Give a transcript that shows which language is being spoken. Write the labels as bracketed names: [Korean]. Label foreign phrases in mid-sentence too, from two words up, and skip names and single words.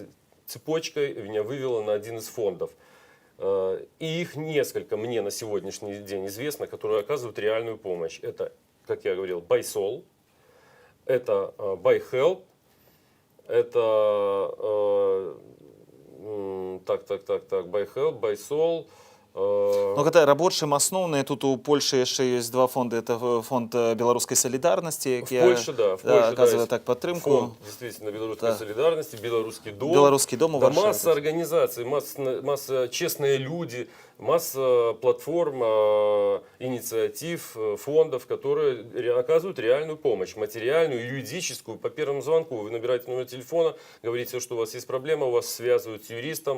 [Russian] Цепочкой меня вывело на один из фондов. И их несколько мне на сегодняшний день известно, которые оказывают реальную помощь. Это, как я говорил, BuySol, это BuyHelp, это BuyHelp, BuySol. [Belarusian] Гэта рабочым асноўныя, тут у Польшы яшчэ ёсць два фонды. Это фонд беларускай солідарнасці, які аказвае так падтрымку. [Russian] Действительно, белорусской солидарности, белорусский дом. Белорусский дом у Варшаве. Масса организаций, масса честные люди, масса платформ, инициатив, фондов, которые оказывают реальную помощь, материальную, юридическую. По первому звонку вы набираете номер телефона, говорите, что у вас есть проблема, у вас связывают с юристом.